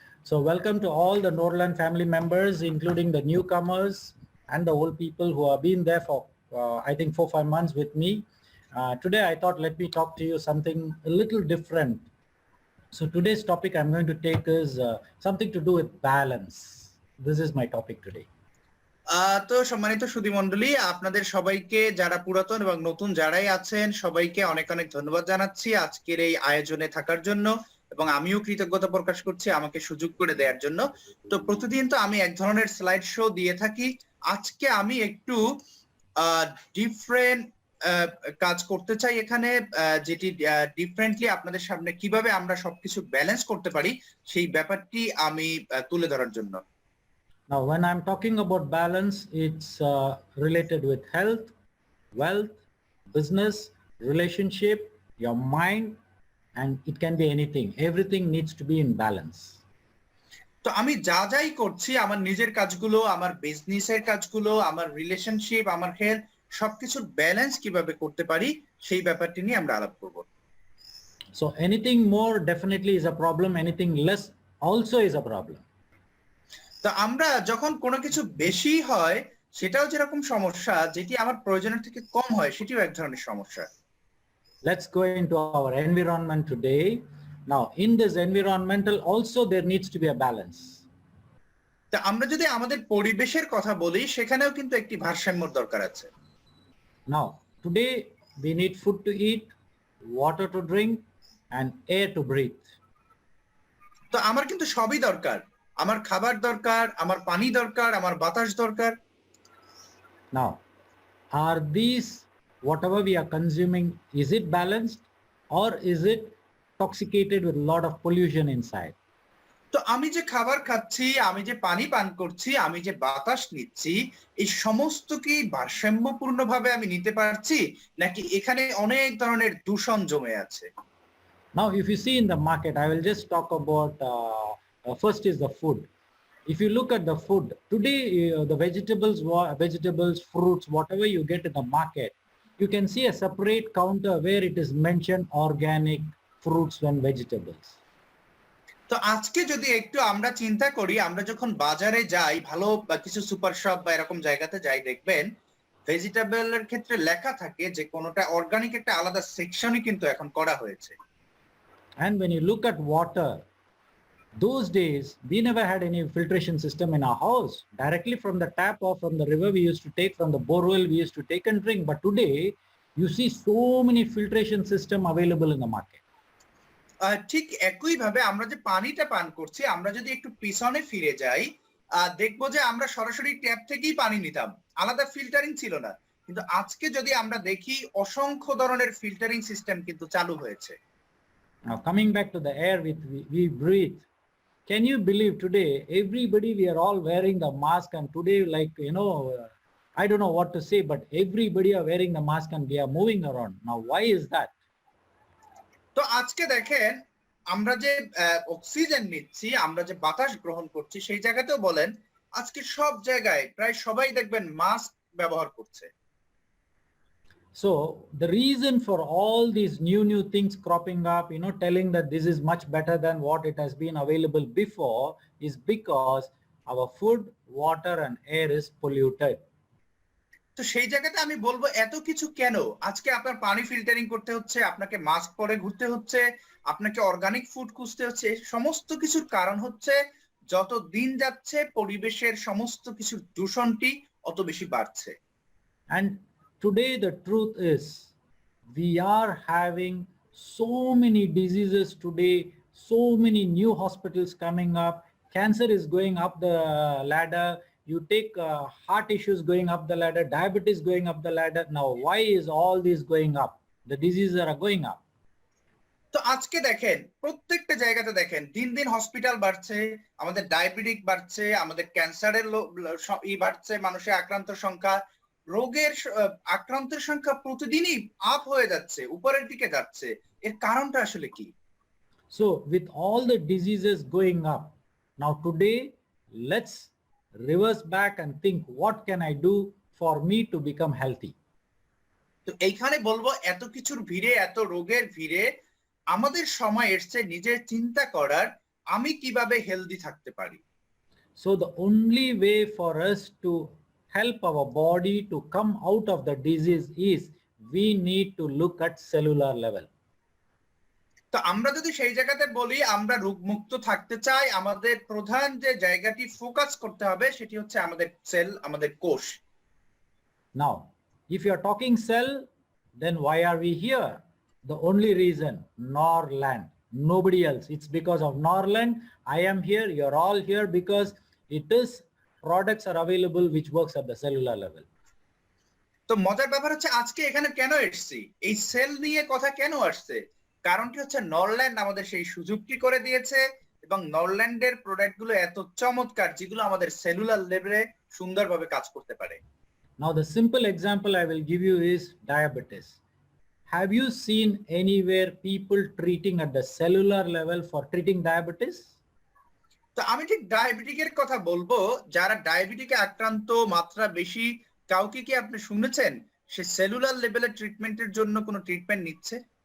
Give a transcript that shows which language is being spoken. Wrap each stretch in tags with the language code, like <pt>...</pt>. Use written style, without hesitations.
<en>So welcome to all the Norland family members, including the newcomers and the old people who have been there for, I think 4-5 months with me. Today I thought let me talk to you something a little different. So today's topic I'm going to take is something to do with balance. This is my topic today.</en> <bn>তো সম্মানিত সুধী মণ্ডলী, আপনাদের সবাইকে যারা পুরাতন এবং নতুন যারাই আছেন সবাইকে অনেক অনেক ধন্যবাদ জানাচ্ছি আজকের এই আয়োজনে থাকার জন্য, এবং আমিও কৃতজ্ঞতা প্রকাশ করছি আমাকে সুযোগ করে দেওয়ার জন্য। তো প্রতিদিন তো আমি এক ধরনের স্লাইড শো দিয়ে থাকি, আজকে আমি একটু ডিফারেন্ট কাজ করতে চাই এখানে, যেটি ডিফারেন্টলি আপনাদের সামনে কিভাবে আমরা সবকিছু ব্যালেন্স করতে পারি সেই ব্যাপারটি আমি তুলে ধরার জন্য।</bn> <en>Now, when I'm talking about balance, it's related with health, wealth, business, relationship, your mind, and it can be anything. Everything needs to be in balance.</en> <bn>তো আমি যা যাই করছি, আমার নিজের কাজগুলো, আমার বিজনেসের কাজগুলো, আমার রিলেশনশিপ, আমার হেলথ, সবকিছুর ব্যালেন্স কিভাবে করতে পারি সেই ব্যাপারটি নিয়ে আমরা আলাপ করব।</bn> <en>So anything more definitely is a problem. Anything less also is a problem.</en> <bn>তো আমরা যখন কোনো কিছু বেশি হয় সেটাও যেরকম সমস্যা, যেটি আমার প্রয়োজনের থেকে কম হয় সেটিও এক ধরনের সমস্যা।</bn> <en>Let's go into our environment today. Now, in this environmental also there needs to be a balance.</en> <bn>তা আমরা যদি আমাদের পরিবেশের কথা বলি সেখানেও কিন্তু একটি ভারসাম্যর দরকার আছে।</bn> <en>Now, today we need food to eat, water to drink, and air to breathe.</en> <bn>তো আমার কিন্তু সবই দরকার, আমার খাবার দরকার, আমার পানি দরকার, আমার বাতাস দরকার।</bn> <en>Now, are these whatever we are consuming, is it balanced or is it intoxicated with a lot of pollution inside?</en> <bn>তো আমি যে খাবার খাচ্ছি, আমি যে পানি পান করছি, আমি যে বাতাস নিচ্ছি, এই সমস্ত কি ভারসাম্যপূর্ণভাবে আমি নিতে পারছি, নাকি এখানে অনেক ধরনের দূষণ জমে আছে?</bn> <en>Now, if you see in the market, I will just talk about first is the food. If you look at the food today, the vegetables, fruits, whatever you get in the market, you can see a separate counter where it is mentioned organic fruits and vegetables.</en> <bn>তো আজকে যদি একটু আমরা চিন্তা করি, আমরা যখন বাজারে যাই, ভালো কিছু সুপার শপ বা এরকম জায়গাতে যাই, দেখবেন ভেজিটেবলের ক্ষেত্রে লেখা থাকে যে কোনটা অর্গানিক, একটা আলাদা সেকশনই কিন্তু এখন করা হয়েছে।</bn> <en>And when you look at water, those days we never had any filtration system in our house. Directly from the tap or from the river we used to take, from the borewell we used to take and drink. But today you see so many filtration system available in the market.</en> <bn>ঠিক একই ভাবে আমরা যে পানিটা পান করছি, আমরা যদি একটু পিছনে ফিরে যাই দেখবো যে আমরা সরাসরি ট্যাপ থেকেই পানি নিতাম, আলাদা ফিল্টারিং ছিল না। কিন্তু আজকে যদি আমরা দেখি অসংখ্য ধরনের ফিল্টারিং সিস্টেম কিন্তু চালু হয়েছে।</bn> <en>Now coming back to the air we breathe, can you believe today everybody, we are all wearing the mask, and today, like, I don't know what to say, but everybody are wearing the mask and we are moving around. Now why is that?</en> <bn>তো আজকে দেখেন আমরা যে oxygen নিচ্ছি, আমরা যে বাতাস গ্রহণ করছি, সেই জায়গাতেও বলেন আজকে সব জায়গায় প্রায় সবাই দেখবেন মাস্ক ব্যবহার করছে।</bn> <en>So the reason for all these new things cropping up, telling that this is much better than what it has been available before, is because our food, water and air is polluted.</en> <bn>তো সেই জায়গাতে আমি বলবো এত কিছু কেন? আজকে আপনার পানি ফিল্টারিং করতে হচ্ছে, আপনাকে মাস্ক পরে ঘুরতে হচ্ছে, আপনাকে অর্গানিক ফুড খুঁজতে হচ্ছে, সমস্ত কিছুর কারণ হচ্ছে যত দিন যাচ্ছে পরিবেশের সমস্ত কিছুর দূষণটি অত বেশি বাড়ছে।</bn> <en>And today the truth is we are having so many diseases today, so many new hospitals coming up. Cancer is going up the ladder. You take heart issues going up the ladder, diabetes going up the ladder. Now, why is all this going up? The diseases are going up.</en> <bn>তো আজকে দেখেন প্রত্যেকটা জায়গাতে দেখেন দিন দিন hospital বাড়ছে, আমাদের ডায়াবেটিক বাড়ছে, আমাদের ক্যান্সারের বাড়ছে, মানুষের আক্রান্ত সংখ্যা, রোগের আক্রান্তের সংখ্যা প্রতিদিনই আপ হয়ে যাচ্ছে, উপরের দিকে যাচ্ছে। এর কারণটা আসলে কি?</bn> <en>So with all the diseases going up, now today let's reverse back and think, what can I do for me to become healthy?</en> <bn>তো এইখানে বলবো এত কিছুর ভিড়ে, এত রোগের ভিড়ে আমাদের সময় এসছে নিজের চিন্তা করার, আমি কিভাবে হেলদি থাকতে পারি।</bn> <en>So the only way for us to help our body to come out of the disease is we need to look at cellular level.</en> <bn>তো আমরা যদি সেই জায়গাতে বলি আমরা রোগমুক্ত থাকতে চাই, আমাদের প্রধান যে জায়গাটি ফোকাস করতে হবে সেটি হচ্ছে আমাদের সেল, আমাদের কোষ।</bn> <en>Now, if you are talking cell, then why are we here? The only reason, Norland, nobody else. It's because of Norland. I am here, you're all here because it is products are available which works at the cellular level.</en> <bn>তো মজার ব্যাপার হচ্ছে আজকে এখানে কেন এসেছি, এই sell নিয়ে কথা কেন আসছে, কারণটি হচ্ছে নরল্যান্ড আমাদের সেই সুযোগটি করে দিয়েছে এবং নরল্যান্ডের প্রোডাক্ট গুলো এত চমৎকার যেগুলো আমাদের সেলুলার লেভেলে সুন্দরভাবে কাজ করতে পারে।</bn> <en>Now the simple example I will give you is diabetes. Have you seen anywhere people treating at the cellular level for treating diabetes?</en> <bn>তো আমি ঠিক ডায়াবেটিকের কথা বলবো, যারা ডায়াবেটিকে আক্রান্ত মাত্রা বেশি, কাউকে কি আপনি শুনেছেন সে সেলুলার লেভেলের ট্রিটমেন্টের জন্য কোনো ট্রিটমেন্ট নিচ্ছে?</bn>